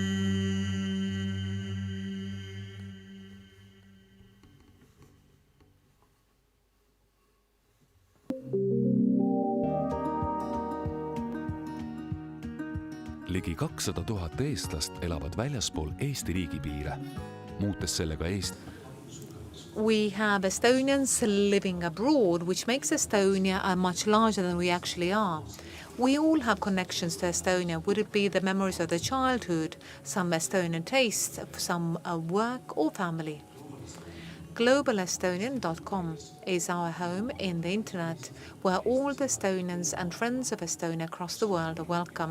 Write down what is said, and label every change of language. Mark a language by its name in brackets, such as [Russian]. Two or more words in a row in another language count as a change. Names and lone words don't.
[Estonian] Ligi 200 000 eestlast elavad väljaspool Eesti riigipiire, muutes sellega Eesti. [English] We have Estonians living abroad, which makes Estonia much larger than we actually are. We all have connections to Estonia. Would it be the memories of the childhood, some Estonian tastes, some work or family? GlobalEstonian.com is our home in the internet, where all the Estonians and friends of Estonia across the world are welcome.